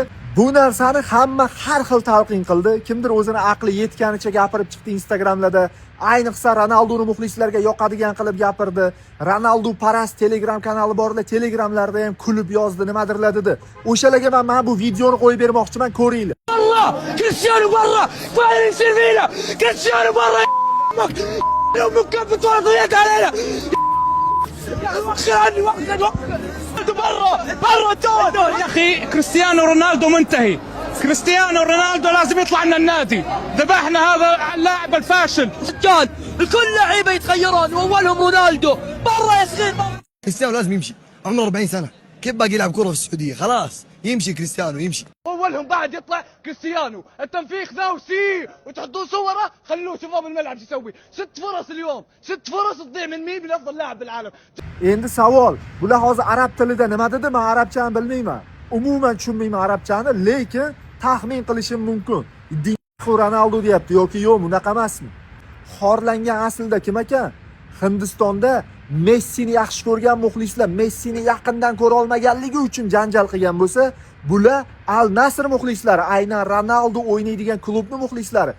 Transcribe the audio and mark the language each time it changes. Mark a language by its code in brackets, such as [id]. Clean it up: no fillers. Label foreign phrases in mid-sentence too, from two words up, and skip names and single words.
[uz] Bu narsani hamma har xil talqin qildi. Kimdir o'zini aqli yetganicha gapirib chiqdi Instagramlarda. Ayniqsa Ronaldoning muxlislarga yoqadigan qilib gapirdi. Ronaldo parast Telegram kanali borlar, Telegramlarda ham kulib yozdi, nimadirlar dedi. O'shalarga men bu videoni qo'yib bermoqchiman, ko'ringlar. [ar] Allah! كريستيانو برا! فاي سيفيا! كريستيانو برا! امك كيف تورط علينا يا اخي وخر عني وخر برا يا اخي كريستيانو رونالدو منتهي كريستيانو رونالدو لازم يطلع من النادي ذبحنا هذا اللاعب الفاشل رجال الكل لعيبه يتغيرون واولهم رونالدو برا يا صغير كريستيانو لازم يمشي، عمره 40 سنه، كيف باقي يلعب كره في السعوديه؟ خلاص يمشي كريستيانو يمشي. اولهم بعد يطلع كريستيانو التنفيخ ذا وسي وتحطون صوره خلوه شوفوه بالملعب شو يسوي 6 فرص اليوم 6 فرص تضيع من مين من افضل لاعب بالعالم. [uz] Endi savol, bular hozir arab tilida nima dedi? Men arabchani bilmayman. Umuman tushunmayman arabchani, lekin taxmin qilishim mumkin. Ronaldo deyapti yoki yo'q, bunaqa emasmi? Xorlangan aslida kim ekan? Hindistonda Messini yaxshi ko'rgan muxlislar Messini yaqindan ko'ra olmaganligi uchun janjal qilgan bo'lsa, bular Al Nasr muxlislari, aynan Ronaldo o'ynaydigan klubning muxlislari.